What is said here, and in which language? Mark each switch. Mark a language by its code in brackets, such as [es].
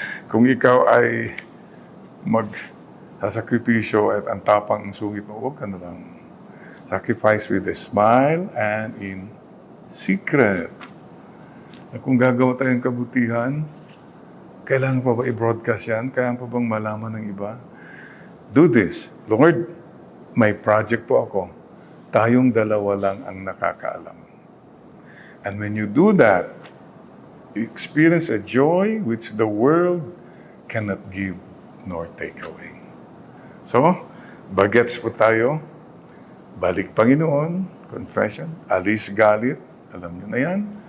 [tl] Kung ikaw ay magsasakripisyo at ang tapang ang sungit mo, huwag ka na lang. [en] Sacrifice with a smile and in secret. [tl] Na kung gagawa tayong kabutihan, kailangan pa ba i-broadcast yan? Kailangan pa bang malaman ng iba? [en] Do this. [tl] Lord, may project po ako. Tayong dalawa lang ang nakakaalam. [en] And when you do that, you experience a joy which the world cannot give nor take away. [tl] So, bagets po tayo. Balik Panginoon, confession, alis galit, alam niyo na yan.